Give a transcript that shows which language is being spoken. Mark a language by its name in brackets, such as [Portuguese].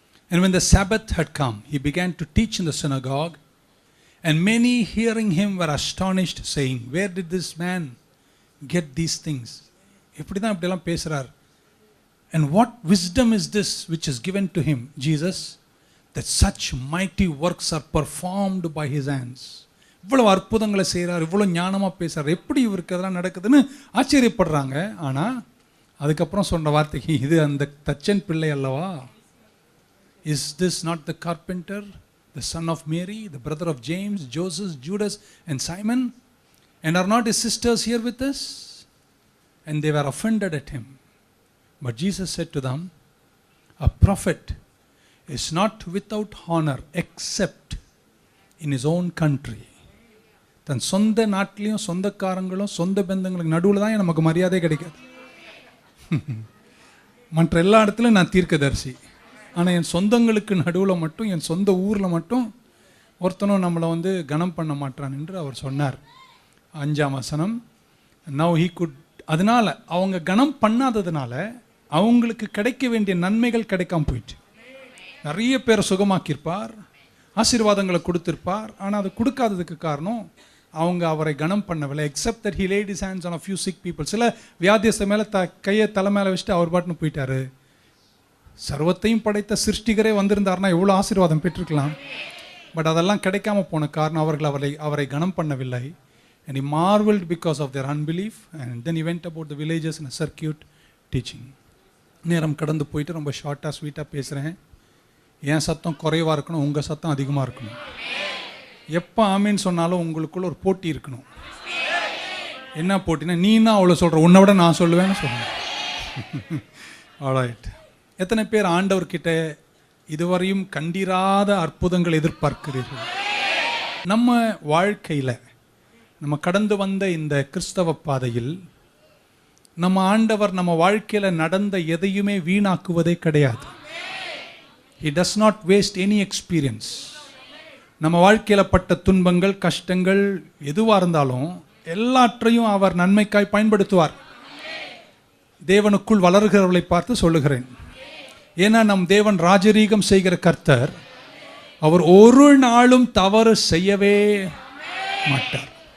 [English] And when the Sabbath had come, he began to teach in the synagogue, and many hearing him were astonished, saying, where did this man get these things? [Tamil] எப்படிதான் இப்படிலாம் பேசுறார்? [English] And what wisdom is this which is given to him, Jesus, that such mighty works are performed by his hands? [Tamil] இவ்வளவு அற்புதங்களை செய்கிறார், இவ்வளவு ஞானமா பேசுறார், எப்படி இவருக்கு அதெல்லாம் நடக்குதுன்னு ஆச்சரியப்படுறாங்க. ஆனா அதுக்கப்புறம் சொன்ன வார்த்தைக்கு, இது அந்த தச்சன் பிள்ளை அல்லவா? [English] Is this not the carpenter, the son of Mary, the brother of James, Joseph, Judas and Simon? And are not his sisters here with us? And they were offended at him. But Jesus said to them, a prophet is not without honor except in his own country. [Tamil] தன் சொந்த நாட்டிலையும் சொந்தக்காரங்களும் சொந்த பந்தங்களுக்கு நடுவில் தான் நமக்கு மரியாதை கிடைக்காது. மற்ற எல்லா இடத்துலையும் நான் தீர்க்கதரிசி, ஆனால் என் சொந்தங்களுக்கு நடுவில் மட்டும், என் சொந்த ஊரில் மட்டும் ஒருத்தனும் நம்மளை கனம் பண்ண மாட்டான் என்று அவர் சொன்னார். 5ஆம் வசனம். [English] Now he could, [Tamil] அதனால அவங்க கனம் பண்ணாததுனால அவங்களுக்கு கிடைக்க வேண்டிய நன்மைகள் கிடைக்காம போயிட்டு. நிறைய பேரை சுகமாக்கியிருப்பார், ஆசீர்வாதங்களை கொடுத்திருப்பார், ஆனால் அது கொடுக்காததுக்கு காரணம் அவங்க அவரை கனம் பண்ணவில்லை. [English] Except that he laid his hands on a few sick people. [Tamil] சில வியாதியஸ்த மேலே கையை தலை மேலே வச்சுட்டு அவர் பாட்டுன்னு போயிட்டாரு. சர்வத்தையும் படைத்த சிருஷ்டிகரே வந்திருந்தார்னா எவ்வளோ ஆசீர்வாதம் பெற்றிருக்கலாம். பட் அதெல்லாம் கிடைக்காம போன காரணம் அவர்கள் அவரை கனம் பண்ணவில்லை. [English] And he marveled because of their unbelief. And then he went about the villages in a circuit teaching. [Tamil] நேரம் கடந்து போயிட்டு ரொம்ப ஷார்ட்டாக ஸ்வீட்டாக பேசுகிறேன். என் சத்தம் குறைவாக இருக்கணும், உங்கள் சத்தம் அதிகமாக இருக்கணும். எப்போ ஆமீன்னு சொன்னாலும் உங்களுக்குள்ள ஒரு போட்டி இருக்கணும். என்ன போட்டினா, நீனா அவ்வளோ சொல்கிற, உன்னை விட நான் சொல்லுவேன்னு சொல்லுவேன். ஆல்ரைட். எத்தனை பேர் ஆண்டவர்கிட்ட இதுவரையும் கண்டிராத அற்புதங்கள் எதிர்பார்க்கிறீர்கள்? நம்ம வாழ்க்கையில் நம்ம கடந்து வந்த இந்த கிறிஸ்தவ பாதையில் நம்ம ஆண்டவர் நம்ம வாழ்க்கையில் நடந்த எதையுமே வீணாக்குவதே கிடையாது. [English] He does not waste any experience. [Tamil] நம்ம வாழ்க்கையில் பட்ட துன்பங்கள், கஷ்டங்கள் எதுவாக இருந்தாலும் எல்லாற்றையும் அவர் நன்மைக்காய் பயன்படுத்துவார். தேவனுக்குள் வளர்கிறவர்களை பார்த்து சொல்லுகிறேன். ஏன்னா நம் தேவன் ராஜரீகம் செய்கிற கர்த்தர். அவர் ஒரு நாளும் தவறு செய்யவே மாட்டார்.